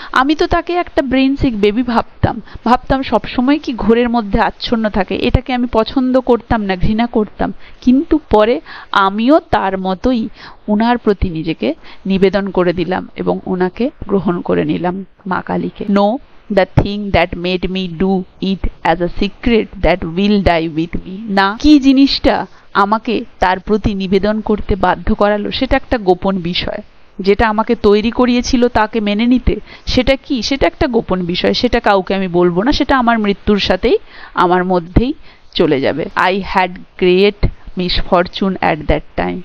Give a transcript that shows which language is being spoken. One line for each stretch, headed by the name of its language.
Bangla: আমি তো তাকে একটা
English: brain sick baby
Bangla: ভাবতাম সবসময় কি ঘোরের মধ্যে আচ্ছন্ন থাকে, এটাকে আমি পছন্দ করতাম না, ঘৃণা করতাম। কিন্তু পরে আমিও তার মতোই ওনার প্রতি নিজেকে নিবেদন করে দিলাম এবং ওনাকে গ্রহণ করে নিলাম, মা কালীকে।
English: No the thing that made me do it as a secret that will die with me.
Bangla: না, কি জিনিসটা আমাকে তার প্রতি নিবেদন করতে বাধ্য করালো সেটা একটা গোপন বিষয়। যেটা আমাকে তৈরি করিয়েছিল তাকে মেনে নিতে, সেটা কি? সেটা একটা গোপন বিষয়, সেটা কাউকে আমি বলবো না, সেটা আমার মৃত্যুর সাথেই আমার মধ্যেই চলে যাবে।
English: I had great misfortune at that time.